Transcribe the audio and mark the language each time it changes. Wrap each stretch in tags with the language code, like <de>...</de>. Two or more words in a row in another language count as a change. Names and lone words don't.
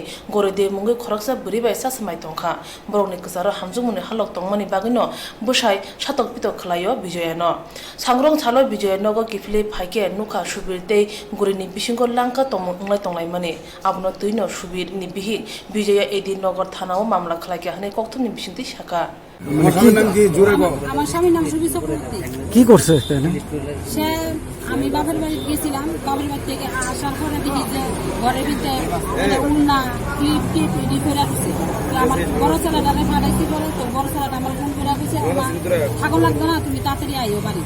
<trp>Gorede mungi khoraksa buri bai sa samai tongkha borokni kusaro hamjungmuni halok tongmani bagino bushai shatok pito khlayo bijoyano sangrong chalo bijoyano go kifle phaike nukha subirte gurini bisingo langka tonglai tonglai mani abno tuino subir ni bihi bijoya edi nogor thanao mamla khlake hane kokthumni bisinti shaka</trp> <bn>আমার স্বামীর নাম সুবি চক্রবর্তী। কি করছে এখানে? সে আমি বাপের বাড়ি গেছিলাম, বাপের বাড়ি থেকে আসার পরে দেখি যে ঘরের ভিতরে উন্না ক্লিপ টিপ রেডি করে রাখছে। আমার বড় ছেলেটারে ফাটাইছি বলে, তো বড় ছেলেটা আমার ফোন করে রাখছে, থাকুন লাগবে না, তুমি তাড়াতাড়ি আইও বাড়ি।</bn>